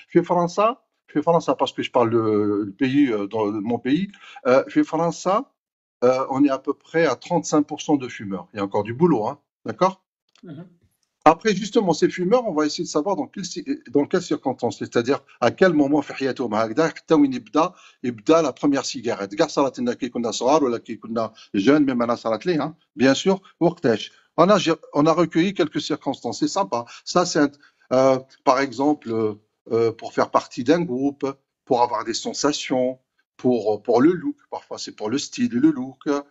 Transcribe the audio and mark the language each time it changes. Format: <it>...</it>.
<ar>في فرنسا</ar> <fr>parce que je parle le pays dans mon pays.</fr> <ar>في فرنسا</ar> <fr>on est à peu près à 35% de fumeurs. Il y a encore du boulot, hein, d'accord? Après, justement, ces fumeurs, on va essayer de savoir dans quelles circonstances, c'est-à-dire à quel moment</fr> <ar>في حياتهم هكذا حتى وين يبدا</ar> <fr>la première cigarette.</fr> <ar>كاع صارت لنا كي كنا صغار ولا كي كنا jeunes, même انا صارت لي,</ar> <fr>hein, bien sûr.</fr> <ar>وقتاش</ar> <fr>on a recueilli quelques circonstances, c'est sympa. Ça, c'est par exemple pour faire partie d'un groupe, pour avoir des sensations, pour le look, parfois c'est pour le style et le look,</fr>